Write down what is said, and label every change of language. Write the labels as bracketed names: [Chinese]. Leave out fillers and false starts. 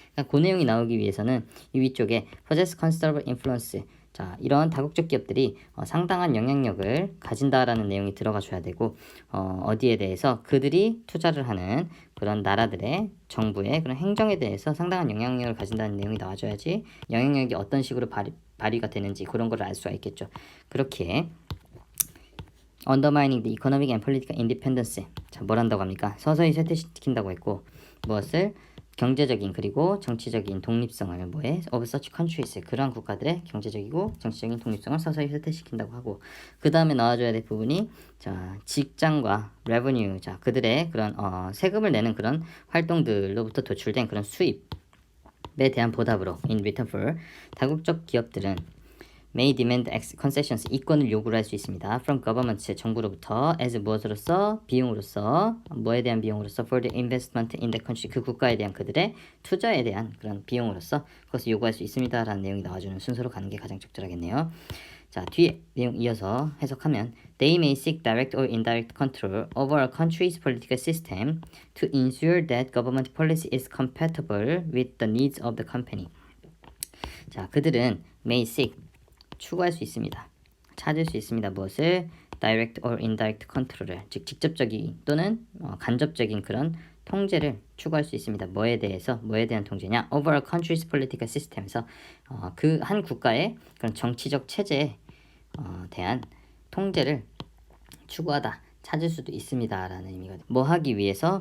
[Korean] 그러니까 그 내용이 나오기 위해서는 이 위쪽에 [English] possess considerable influence [Korean] 자, 이런 다국적 기업들이 상당한 영향력을 가진다라는 내용이 들어가 줘야 되고 어디에 대해서 그들이 투자를 하는 그런 나라들의 정부의 그런 행정에 대해서 상당한 영향력을 가진다는 내용이 나와줘야지 영향력이 어떤 식으로 발휘가 되는지 그런 걸 알 수가 있겠죠. 그렇게 [English] undermining the economic and political independence [Korean] 자, 뭘 한다고 합니까? 서서히 쇠퇴시킨다고 했고 무엇을? 경제적인 그리고 정치적인 독립성을 뭐에? [English] of such countries [Korean] 그러한 국가들의 경제적이고 정치적인 독립성을 서서히 쇠퇴시킨다고 하고 그 다음에 나와줘야 될 부분이 자 직장과 revenue 자 그들의 그런 세금을 내는 그런 활동들로부터 도출된 그런 수입 대한 보답으로 [English] in return for [Korean] 다국적 기업들은 [English] may demand concessions [Korean] 이권을 요구를 할 수 있습니다. [English] from government [Korean] 정부로부터 as 무엇으로서 비용으로서 뭐에 대한 비용으로서 [English] for the investment in the country [Korean] 그 국가에 대한 그들의 투자에 대한 그런 비용으로서 그것을 요구할 수 있습니다라는 내용이 나와주는 순서로 가는 게 가장 적절하겠네요. 자, 뒤에 내용 이어서 해석하면 [English] They may seek direct or indirect control over a country's political system to ensure that government policy is compatible with the needs of the company. [Korean] 자, 그들은 [English] may seek [Korean] 추구할 수 있습니다. 찾을 수 있습니다. 무엇을? [English] direct or indirect control [Korean] 을 즉 직접적인 또는 간접적인 그런 통제를 추구할 수 있습니다. 뭐에 대해서? 뭐에 대한 통제냐? [English] over a country's political system [Korean] 에서 그 한 국가의 그런 정치적 체제에 대한 통제를 추구하다, 찾을 수도 있습니다. 라는 의미거든요. 뭐 하기 위해서?